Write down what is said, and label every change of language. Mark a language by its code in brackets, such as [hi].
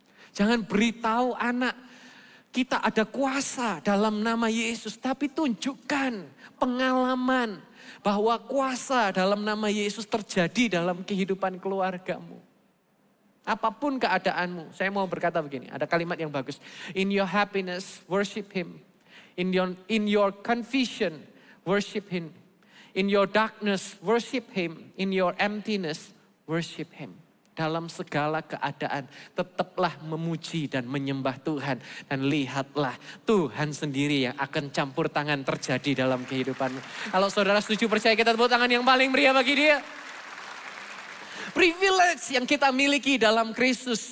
[id] Jangan beritahu anak kita ada kuasa dalam nama Yesus, tapi tunjukkan pengalaman bahwa kuasa dalam nama Yesus terjadi dalam kehidupan keluargamu. Apapun keadaanmu, saya mau berkata begini, ada kalimat yang bagus. [en] In your happiness, worship Him. In your confusion, worship Him. In your darkness, worship Him. In your emptiness, worship Him. [id] Dalam segala keadaan, tetaplah memuji dan menyembah Tuhan. Dan lihatlah Tuhan sendiri yang akan campur tangan terjadi dalam kehidupanmu. Kalau saudara setuju percaya, kita tepuk tangan yang paling meriah bagi dia. Privilege yang kita miliki dalam Kristus.